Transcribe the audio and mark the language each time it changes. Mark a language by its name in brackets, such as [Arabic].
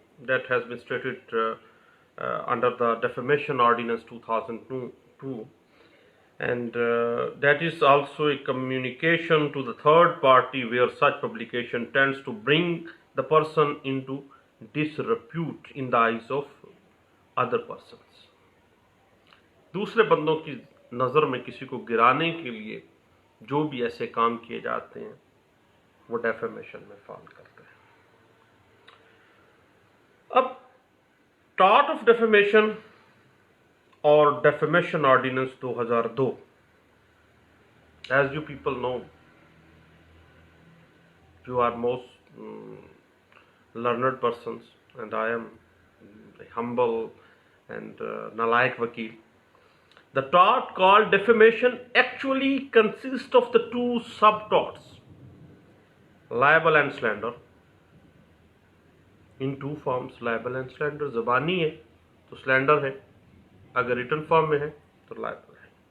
[English] That has been stated under the Defamation Ordinance 2002. And that is also a communication to the third party where such publication tends to bring the person into disrepute in the eyes of other persons. [Urdu] دوسرے بندوں کی نظر میں کسی کو گرانے کے لیے جو بھی ایسے کام کیے جاتے ہیں وہ ڈیفیمیشن میں فال کرتے ہیں. اب ٹارٹ آف ڈیفیمیشن اور defamation ordinance 2002. [English] As you people know, you are most learned persons and I am a humble and [Urdu] nalayak vakil. [English] The tort called defamation actually consists of the two sub-torts, libel and slander, in two forms. [Urdu] Libel and slander زبانی ہے تو slander ہے, اگر written form میں ہے تو liable ہے.